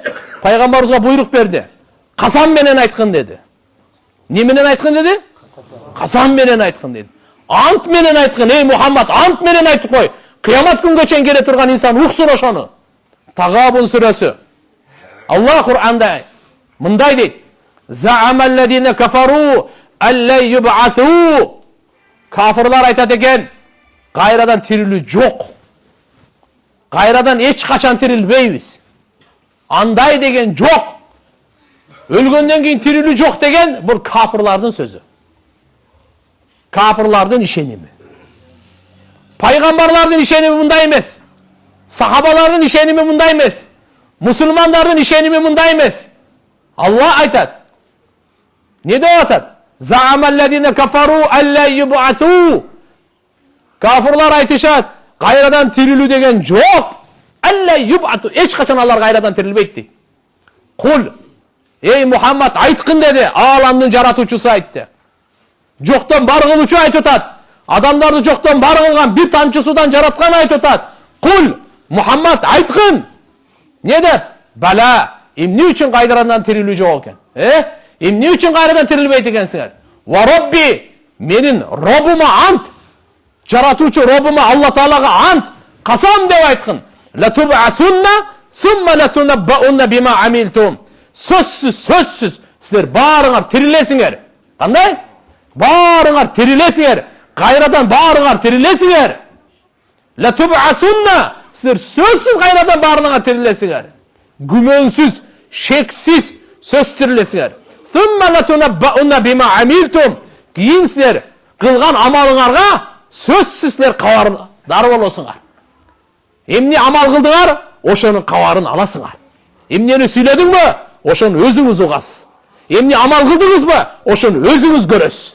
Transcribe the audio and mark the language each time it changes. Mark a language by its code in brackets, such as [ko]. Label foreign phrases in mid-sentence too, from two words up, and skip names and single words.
[ky] Пайгамбарыбызга буйрук берди. Касам менен айткын деди. Не менен айткын деди? Касам менен айткын деди. Ант менен айткын, ey Muhammed, ант менен айтып кой. Кыямат күнгө чейин келе турган инсан уксун ошону. Тагабун сүрөсү. Алла Кур'анда мындай дейт. [ar] زعم الذين كفروا أن لن يبعثوا. [ky] Kafirlar айтат экен, кайрадан тирилүү жок. Кайрадан эч качан тирилбейбиз. Андай деген жок. Өлгөндөн кийин тирилүү жок деген бул кафирлардын сөзү. Кафирлардын ишеними. Пайгамбарлардын ишеними мындай эмес. Сахабалардын ишеними мындай эмес. Мусулмандардын ишеними мындай эмес. Алла айтат. Не деп атат? [ar] زعم الذين كفروا أن لن يبعثوا. [ky] Kafirlar айтышат, кайрадан тирилүү деген жок. [ar] أن لن يبعثوا. [ky] Эч качан алар кайрадан тирилбейт дейт. Кул, ey Muhammed айткын деди, ааламдын жаратуучусу айтты. Жоктон бар кылуучу айтып атат. Адамдарды жоктон бар кылган, бир тамчы судан жараткан айтып атат. Кул, Muhammed айткын. Не деп? Бала, эмне үчүн кайрадан тирилүү жок экен? Эмне үчүн кайрадан тирилбейт экенсиңер? [ar] وربي, [ky] менин Робума ант. Жаратуучу Робума Алла Таалага ант. Касам деп айткын. [ar] لتبعثن ثم لتنبؤن بما عملتم. [ky] Сөзсүз, силер баарыңар тирилесиңер. Кандай? Баарыңар тирилесиңер. Кайрадан баарыңар тирилесиңер. [ar] لتبعثن, [ky] силер сөзсүз кайрадан баарыңар тирилесиңер. Күмөнсүз, шексиз сөз тирилесиңер. [ar] ثم لتنبؤن بما عملتم. [ky] Кийин силер кылган амалыңарга сөзсүз силер кабардар болосуңар. Эмне амал кылдыңар, ошонун кабарын аласыңар. Эмнени сүйлөдүңбү, ошону өзүңүз угасыз. Эмне амал кылдыңызбы, ошону өзүңүз көрөсүз.